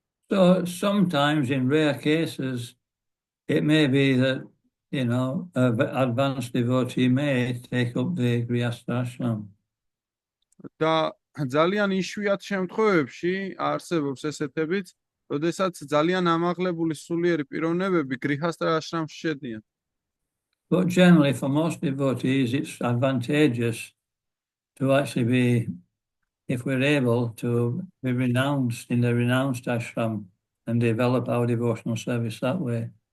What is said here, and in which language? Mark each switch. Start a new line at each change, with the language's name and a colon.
English: So sometimes in rare cases, it may be that, you know, an advanced devotee may take up the Grihastha ashram.
Georgian: და ძალიან იშვიათ შემთხვევებში არსებობს ესეთებიც, როდესაც ძალიან ამაღლებული სულიერი პიროვნებები გრიჰასტრა აშრამში შედიან.
English: But generally, for most devotees, it's advantageous to actually be, if we're able, to be renounced in the renounced ashram and develop our devotional service that way.